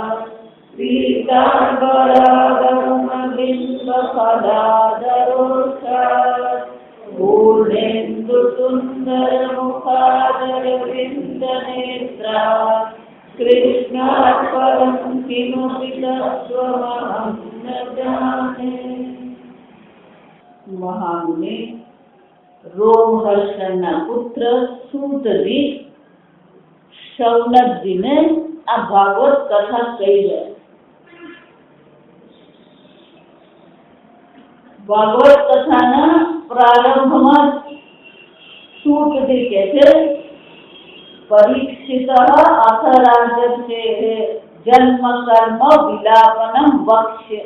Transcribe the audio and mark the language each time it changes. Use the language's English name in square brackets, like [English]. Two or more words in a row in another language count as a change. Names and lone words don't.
[Sanskrit] पीताम्बरागमबिम्बफलाधरोषात् पूर्णेन्दुसुन्दरमुखादरविन्दनेत्रा कृष्णात् परं किमपि तत्त्वमहं न जाने। [Gujarati] महामुनि रोमहर्षणના પુત્ર સૂતજી શૌનકજીને આ ભાગવત કથા કહી રહ્યા. ભાગવત કથાના પ્રારંભમાં સૂતજી કહે છે [Sanskrit] પરીક્ષિતઃ અથ રાજસ્ય જન્મ કર્મ વિલાપનમ વક્ષ્ય.